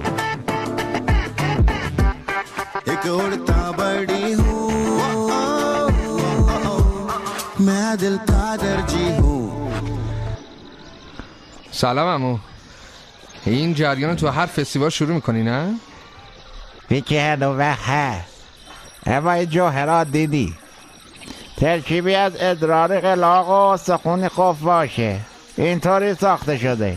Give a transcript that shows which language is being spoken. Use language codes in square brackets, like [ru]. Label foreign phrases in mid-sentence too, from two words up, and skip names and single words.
[hi] एक उड़ता बड़ी हूँ मैं दिल का दर्जी हूँ. [fa] سلام عمو. این جریان تو هر فستیوال شروع میکنی نه؟ یکی هنوه هست اما این جوهرات دیدی ترکیبی از ادرار قلاق و سخون خفاشه اینطوری ساخته شده.